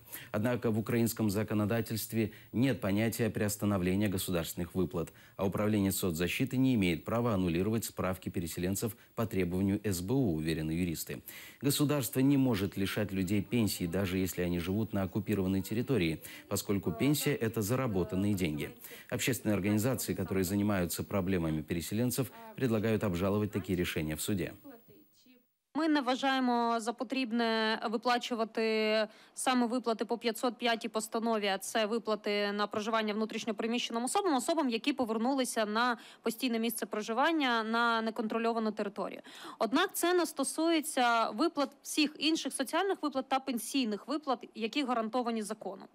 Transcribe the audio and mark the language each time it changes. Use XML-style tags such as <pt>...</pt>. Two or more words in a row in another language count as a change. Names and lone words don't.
<ru>Однако в украинском законодательстве нет понятия приостановления государственных выплат, а Управление соцзащиты не имеет права аннулировать справки переселенцев по требованию СБУ, уверены юристы. Государство не может лишать людей пенсии, даже если они живут на оккупированной территории, поскольку пенсия – это заработанные деньги. Общественные организации, которые занимаются проблемами переселенцев, предлагают обжаловать такие решения в суде.</ru> <uk>Ми не вважаємо за потрібне виплачувати саме виплати по 505-й постанові, а це виплати на проживання внутрішньопереміщеним особам, які повернулися на постійне місце проживання на неконтрольовану територію. Однак це не стосується виплат всіх інших соціальних виплат та пенсійних виплат, які гарантовані законом.</uk>